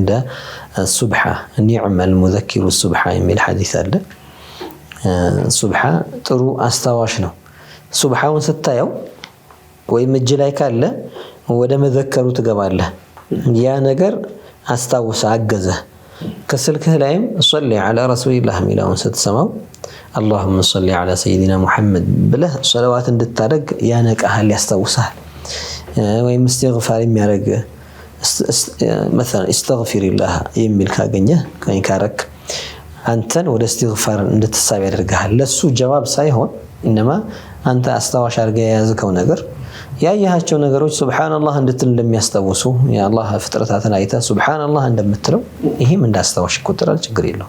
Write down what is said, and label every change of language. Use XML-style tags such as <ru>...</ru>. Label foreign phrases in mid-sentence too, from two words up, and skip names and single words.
<am>እንደ</am> <ar>السبحة نعم المذكر السبحة</ar> <am>የሚል ሐዲስ አለ። ሱብሃ ጥሩ አስታዋሽ ነው። ሱብሃውን ስታየው ወይም እጅ ላይ ካለ ወደ መዘከሩ ትገባለህ። ያ ነገር አስታውሰ አገዘ። ከስልክህ ላይም</am> <ar>صلي على رسول الله</ar> <am>ሚላውን ስትሰማው</am> <ar>اللهم صل على سيدنا محمد</ar> <am>ብለህ ሶላዋት እንድታደርግ ያነቃሃል፣ ያስታውሳል። ወይም استغفار የሚያደርግ</am> <ar>مثلا استغفر الله</ar> <am>የሚል ካገኘህ ካረክ አንተን ወደ استغفار እንድትሳብ ያደርጋል። ለሱ ጀዋብ ሳይሆን انما አንተ አስታዋሽ አድርገህ የያዝከው ነገር ያያቸው ነገሮች ሱብሃንአላህ እንድትል እንደሚያስታውሱ የአላህ ፍጥረታትን አይታ ሱብሃንአላህ እንደምትለው ይሄም እንዳስታዋሽ ይቆጠራል። ችግር የለውም።</am>